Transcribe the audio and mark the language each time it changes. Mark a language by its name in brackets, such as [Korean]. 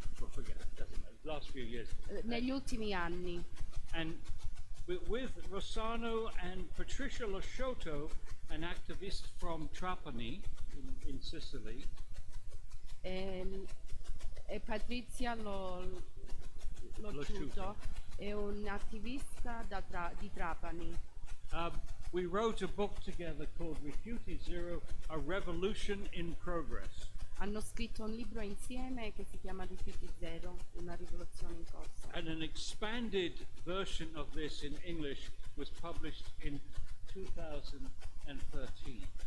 [English] Forget it, doesn't matter. Last few years. [Italian] negli ultimi anni. [English] And with Rossano and Patricia Losciotto, an activist from Trapani in Sicily, [Italian] E Patrizia Losciuto è un attivista di Trapani. [English] we wrote a book together called Rifiuti Zero, A Revolution in Progress. [Italian] Hanno scritto un libro insieme che si chiama Rifiuti Zero, una rivoluzione in corso. [English] And an expanded version of this in English was published in 2013.